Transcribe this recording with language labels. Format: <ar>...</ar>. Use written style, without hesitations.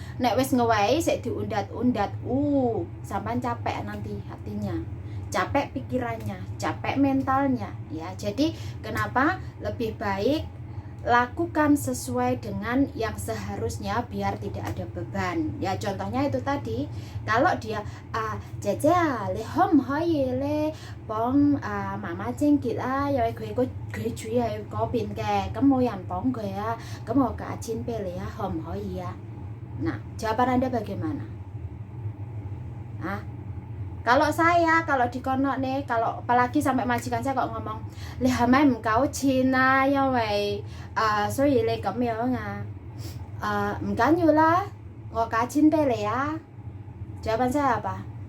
<jv>Nek wis ngewahi sik diundat-undat, sampean</jv> <id>capek nanti hatinya, capek pikirannya, capek mentalnya, ya. Jadi kenapa lebih baik lakukan sesuai dengan yang seharusnya biar tidak ada beban. Ya contohnya itu tadi, kalau dia</id> <yue>姐姐你可唔可以咧幫媽媽清潔因為佢住喺嗰邊嘅，咁冇人幫佢咁我價錢俾你可唔可以</yue> <id>Nah, jawaban Anda bagaimana? Kalau saya, kalau di kono nih, kalau apalagi sampai majikan saya kok ngomong,</id> <yue>你係咪唔夠錢因為所以你咁樣唔緊要啦，我價錢俾你</yue> <id>Jawaban saya apa?</id>